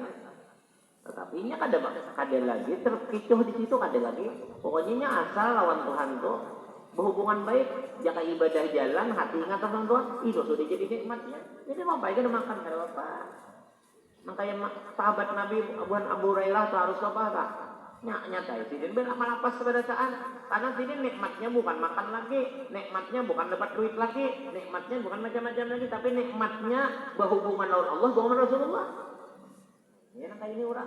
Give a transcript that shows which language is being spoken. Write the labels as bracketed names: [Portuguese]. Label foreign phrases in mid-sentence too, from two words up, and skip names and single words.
[Indonesian] Tetapi nya kada lagi terkecoh di situ kada lagi. Pokoknya asal lawan Tuhan tuh berhubungan baik, jaka ibadah jalan, hati ingat tentang Tuhan, itu sudah jadi nikmatnya. Jadi mau baik kada makan kada apa. Makanya sahabat Nabi Abu Hurairah harus apa tak? Nyata ya, sidin bela malapas kebiasaan. Karena sidin nikmatnya bukan makan lagi, nikmatnya bukan dapat duit lagi, nikmatnya bukan macam-macam lagi, tapi nikmatnya berhubungan dengan Allah, berhubungan Rasulullah. Ya kayak ini orang.